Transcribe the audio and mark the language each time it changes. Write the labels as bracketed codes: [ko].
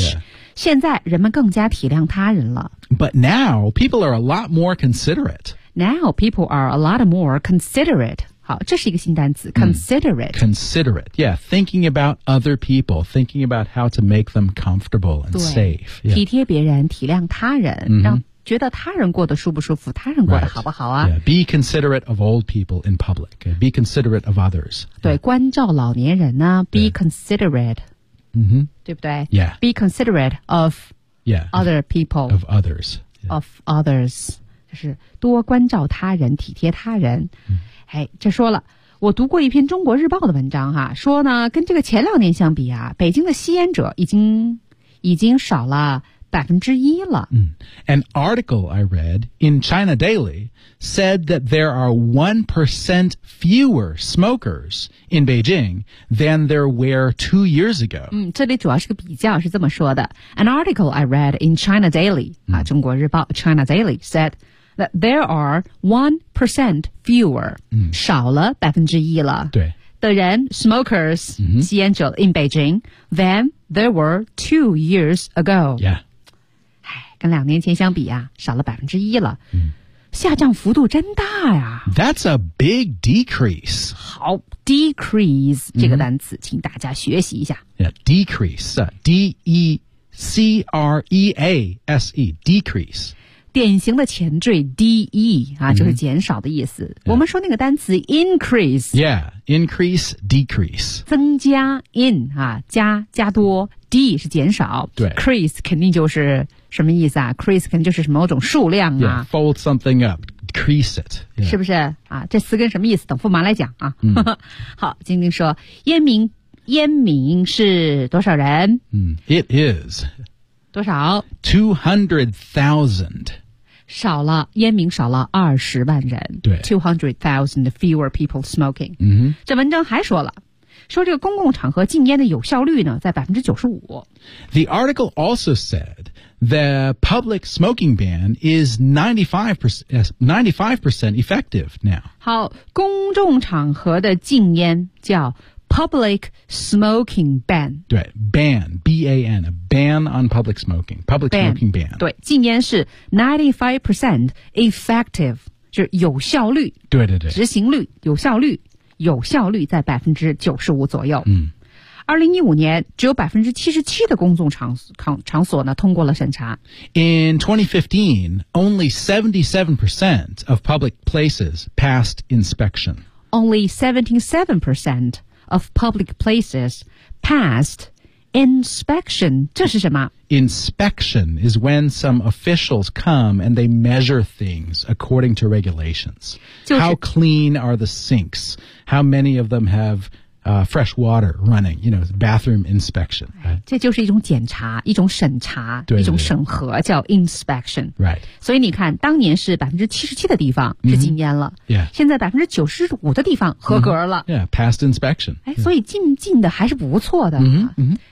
[en] Yeah. [zh] 现在人们更加体谅他人了。 [en] But now, people are a lot more considerate. Now, people are a lot more considerate. [zh] 好，这是一个新单词 [en] considerate. Considerate, yeah. Thinking about other people, thinking about how to make them comfortable and safe.、Yeah. [zh] 体贴别人，体谅他人、 mm-hmm. 让觉得他人过得舒不舒服，他人过得好不好啊、 [en] right. yeah. Be considerate of old people in public. Be considerate of others. [zh] 对、 [en] yeah. [zh] 关照老年人呢 be、 [en] yeah. considerate. Mm-hmm. [zh] 对不对 [en] Yeah. Be considerate of yeah, other people. Of others.、 Yeah. Of others. [zh] 就是多关照他人体贴他人。 Mm. 哎这说了我读过一篇中国日报的文章哈说呢跟这个前两年相比啊北京的吸烟者已经少了1%了。 Mm. [en] An article I read in China Daily said that there are 1% fewer smokers in Beijing than there were 2 years ago.、 [zh] 这里主要是个比较是这么说的。 [en] An article I read in China Daily,、 [zh] 中国日报 [en] China Daily said that there are 1% fewer,、 [zh] 少了1%了。对。的人 [en] smokers,、 [zh] 吸烟者 [en] in Beijing than there were 2 years ago. Yeah. [zh] 跟两年前相比啊少了1%了、嗯、下降幅度真大呀 [en] That's a big decrease [zh] 好 decrease 这个单词、请大家学习一下 [en] yeah, decrease D-E-C-R-E-A-S-E decrease [zh] 典型的前缀 D-E、就是减少的意思、我们说那个单词 increase [en] yeah increase decrease [zh] 增加 in、加多 D 是减少 decrease 肯定就是什么意思啊 ?crease 可能就是某种数量啊。 [en] Yeah, fold something up, crease it.、Yeah. [zh] 是不是啊这词根什么意思等驸马来讲啊。好晶晶说烟民烟民是多少人？ [en] It is. [zh] 多少？ [en] 200,000. [zh] 少了烟民少了200,000人，对 [en] 200,000 fewer people smoking、 mm-hmm. [zh] 这文章还说了说这个公共场合禁烟的有效率呢在 95% [en] The article also said the public smoking ban is 95% effective now [zh] 好公众场合的禁烟叫 public smoking ban [en] 对 ban B-A-N aBan on public smoking. Public ban, smoking ban. [zh] 对，禁烟是 [en] 95% effective, [zh] 就是有效率。对对对。执行率，有效率，有效率在 95% 左右。嗯。 2015年，只有 77% 的公众场所呢通过了审查。 [en] In 2015, only 77% of public places passed inspection. Only 77% of public places passed inspection, [zh] 这是什么? [en] Inspection is when some officials come and they measure things according to regulations. 就是, How clean are the sinks? How many of them have, fresh water running? You know, bathroom inspection. [zh] 这就是一种检查,一种审查, 对对对一种审核,叫 inspection. [en] Right. [zh] 所以你看,当年是 77% 的地方是禁烟了。 [en] Mm-hmm. Yeah. [zh] 现在 95% 的地方合格了。Mm-hmm. [en] Yeah, passed inspection. [zh] 哎,所以禁的还是不错的。嗯、mm-hmm. 嗯、mm-hmm.